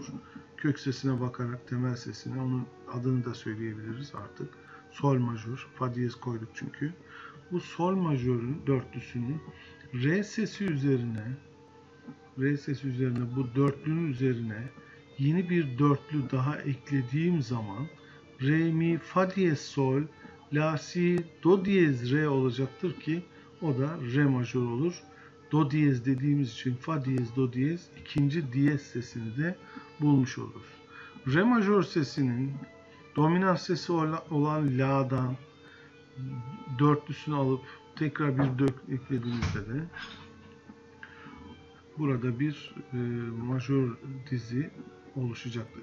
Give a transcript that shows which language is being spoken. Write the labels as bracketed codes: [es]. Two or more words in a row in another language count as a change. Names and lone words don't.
[tr] Kök sesine bakarak temel sesine, onun adını da söyleyebiliriz artık. Sol majör, fa diyez koyduk çünkü. Bu sol majörün dörtlüsünü re sesi üzerine bu dörtlünün üzerine yeni bir dörtlü daha eklediğim zaman re mi fa diyez sol la si do diyez re olacaktır ki o da re majör olur. Do diyez dediğimiz için fa diyez do diyez ikinci diyez sesini de bulmuş oluruz. Re majör sesinin dominant sesi olan la'dan dörtlüsünü alıp tekrar bir dök eklediğimizde de burada bir majör dizi oluşacaktır.